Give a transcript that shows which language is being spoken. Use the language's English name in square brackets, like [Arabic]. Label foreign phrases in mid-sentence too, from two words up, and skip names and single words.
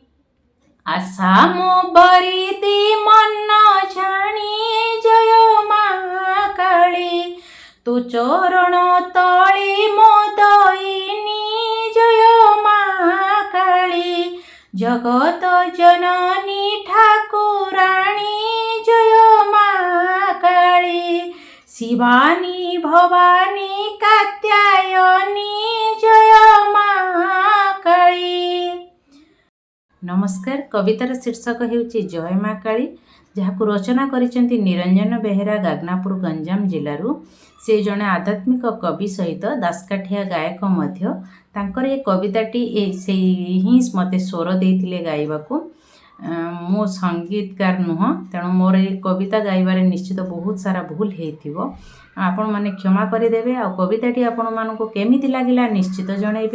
[Odia] ଆଶା ମୋ ବରିଦି ମନ ଜାଣି ଜୟ ମା କାଳୀ ତୁ ଚରଣ ତଳେ ମଦୟିନୀ ଜୟ ମା କାଳୀ ଜଗତ ଜନନୀ ଠାକୁରାଣୀ ଜୟ ମା କାଳୀ ଶିବାନୀ ଭବାନୀ କାତ୍ୟାୟନୀ ଜୟ ମା କାଳୀ। ନମସ୍କାର କବିତାର ଶୀର୍ଷକ ହେଉଛି ଜୟ ମା କାଳୀ ଯାହାକୁ ରଚନା କରିଛନ୍ତି ନିରଞ୍ଜନ ବେହେରା ଗାଗନାପୁର ଗଞ୍ଜାମ ଜିଲ୍ଲାରୁ ସେ ଜଣେ ଆଧ୍ୟାତ୍ମିକ କବି ସହିତ ଦାସକାଠିଆ ଗାୟକ ମଧ୍ୟ ତାଙ୍କର ଏ କବିତାଟି ସେ ହିଁ ମତେ ସ୍ୱର ଦେଇଥିଲେ ଗାଇବାକୁ ମୁଁ ସଙ୍ଗୀତକାର ନୁହେଁ ତେଣୁ ମୋର ଏ କବିତା ଗାଇବାରେ ନିଶ୍ଚିତ ବହୁତ ସାରା ଭୁଲ ହୋଇଥିବ ଆପଣ ମାନେ କ୍ଷମା କରିଦେବେ ଆ କବିତାଟି ଆପଣ ମାନଙ୍କୁ କେମିତି ଲାଗିଲା ନିଶ୍ଚିତ ଜଣାଇବେ।